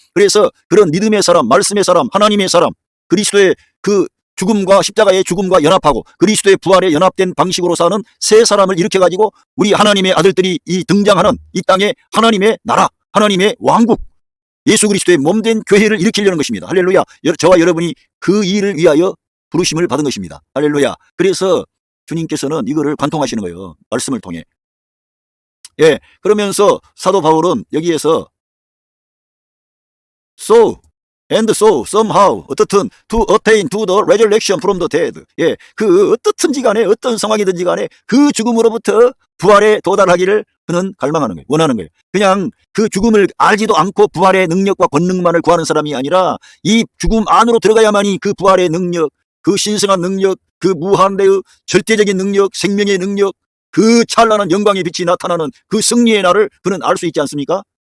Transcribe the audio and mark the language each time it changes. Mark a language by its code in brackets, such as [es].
[ko] 그래서 그런 믿음의 사람, 말씀의 사람, 하나님의 사람, 그리스도의 그 죽음과 십자가의 죽음과 연합하고 그리스도의 부활에 연합된 방식으로 사는 새 사람을 일으켜가지고 우리 하나님의 아들들이 등장하는 이 땅에 하나님의 나라, 하나님의 왕국, 예수 그리스도의 몸된 교회를 일으키려는 것입니다. 할렐루야. 저와 여러분이 그 일을 위하여 부르심을 받은 것입니다. 할렐루야. 그래서 주님께서는 이거를 관통하시는 거예요. 말씀을 통해. 그러면서 사도 바울은 여기에서 [en] so, somehow, 어떻든, to attain to the resurrection from the dead. [ko] 그 어떻든지 간에, 어떤 상황이든지 간에 그 죽음으로부터 부활에 도달하기를 그는 갈망하는 거예요. 원하는 거예요. 그냥 그 죽음을 알지도 않고 부활의 능력과 권능만을 구하는 사람이 아니라 이 죽음 안으로 들어가야만이 그 부활의 능력, 그 신성한 능력, 그 무한대의 절대적인 능력, 생명의 능력, 그 찬란한 영광의 빛이 나타나는 그 승리의 날을 그는 알 수 있지 않습니까?